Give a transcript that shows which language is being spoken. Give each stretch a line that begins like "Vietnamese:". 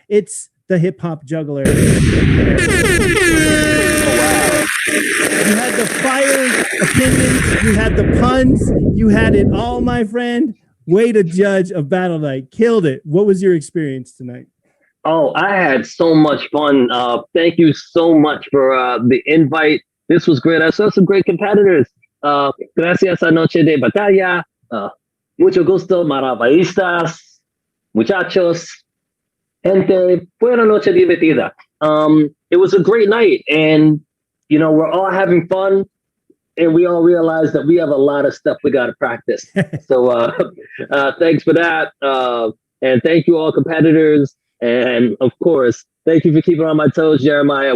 English: It's the hip hop juggler. You had the fire opinions. You had the puns. You had it all, my friend. Way to judge a battle night. Killed it. What was your experience tonight? Oh, I had so much fun. Thank you so much for the invite. This was great. I saw some great competitors.
Spanish: Gracias a Noche de Batalla. Mucho gusto, maravillistas, muchachos, gente. Fue una noche divertida.
English: It was a great night, and you know, we're all having fun, and we all realize that we have a lot of stuff we got to practice. So thanks for that, and thank you all competitors. And of course, thank you for keeping on my toes, Jeremiah.